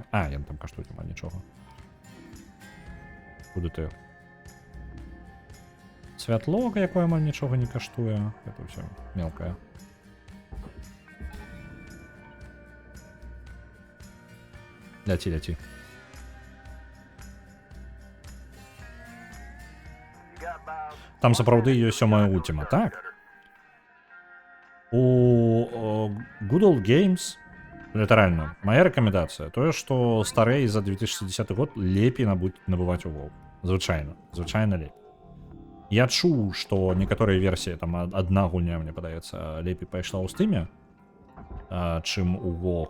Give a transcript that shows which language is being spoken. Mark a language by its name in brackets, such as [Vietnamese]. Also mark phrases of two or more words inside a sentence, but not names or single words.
[Belarusian] А, ён там каштуе, няма нічога. Куды ты? Святло, якое амаль нічога не каштуе. Это ўсё мелкае. Ляці. [English] You got about [Belarusian] Там сапраўды ёсць сёмая ульціма, так? У Good Old Games, літаральна, моя рэкамендацыя, тое, што старэй за 2010 год лепей набываць у WoW. Звычайна лепей. Я чуў, што некаторыя версіі, там адна гульня, мне падаецца, лепей пайшла ў стыме, чым у WoW.